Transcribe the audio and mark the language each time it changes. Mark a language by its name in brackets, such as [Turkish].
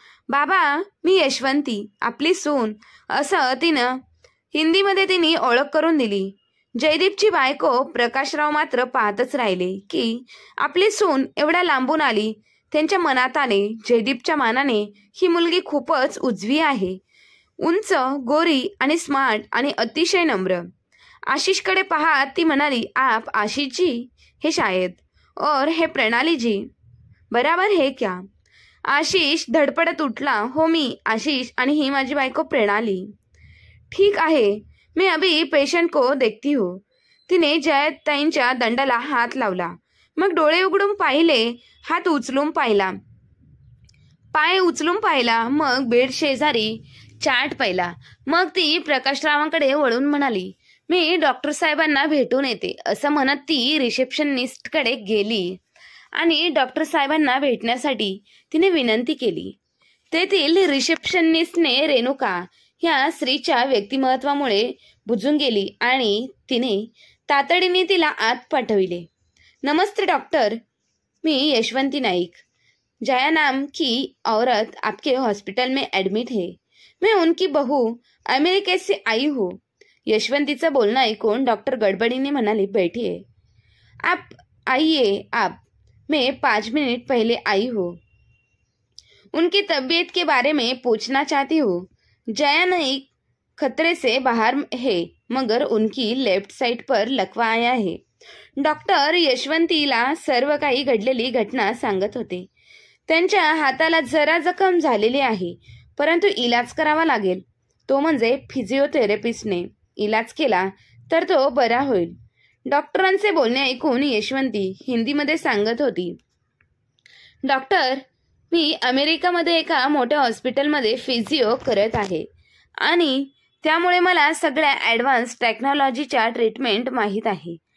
[Marathi] बाबा, मी यशवंती, आपली सून, असं तिनं हिंदीमध्ये तिने ओळख करून दिली. जयदीपची बायको. प्रकाशराव मात्र पाहतच राहिले की आपली सून एवढ्या लांबून आली. त्यांच्या मनात आले, जयदीपच्या मानाने ही मुलगी खूपच उजवी आहे. उंच, गोरी आणि स्मार्ट आणि अतिशय नम्र. आशिषकडे पाहत ती म्हणाली, [Hindi] आप आशिष जी है शायद, और है प्रणाली जी, बराबर है क्या? [Marathi] आशिष धडपडत उठला. हो, मी आशिष आणि ही माझी बायको प्रणाली. ठीक आहे, मी [Hindi] अभी पेशंट को देखती हूँ. [Marathi] तिने जयताईंच्या दंडाला हात लावला. मग डोळे उघडून पाहिले, हात उचलून पाहिला, पाय उचलून पाहिला, मग बेड शेजारी चार्ट पाहिला. मग ती प्रकाशरावांकडे वळून म्हणाली, मी डॉक्टर साहेबांना भेटून येते. असं म्हणत ती रिसेप्शनिस्टकडे गेली आणि डॉक्टर साहेबांना भेटण्यासाठी तिने विनंती केली. तेथील रिसेप्शनिस्टने रेणुका ह्या स्त्रीच्या व्यक्तिमत्वामुळे बुजून गेली आणि तिने तातडीने तिला आत पाठविले. नमस्ते डॉक्टर, मी यशवंती नाईक. [Hindi] जया नाम की औरत आपके हॉस्पिटल में एडमिट है. मैं उनकी बहू अमेरिका से आई हूँ. [Marathi] यशवंतीचं बोलणं ऐकून डॉक्टर गडबडीने म्हणाले, [Hindi] बैठिए. आप आइए आप, मैं 5 मिनट पहले आई हूँ. उनकी तबीयत के बारे में पूछना चाहती हूँ. जया नाईक खतरे से बाहर है, मगर उनकी लेफ्ट साइड पर लकवा आया है. [Marathi] डॉक्टर यशवंतीला सर्व काही घडलेली घटना सांगत होते. त्यांच्या हाताला जरा जखम झालेली आहे, परंतु इलाज करावा लागेल. तो म्हणजे फिजिओथेरपिस्टने इलाज केला तर तो बरा होईल. डॉक्टरांचे बोलणे ऐकून यशवंती हिंदीमध्ये सांगत होती, डॉक्टर, मी अमेरिकामध्ये एका मोठ्या हॉस्पिटलमध्ये फिजिओ करत आहे आणि त्यामुळे मला सगळ्या ॲडव्हान्स टेक्नॉलॉजीच्या ट्रीटमेंट माहीत आहे.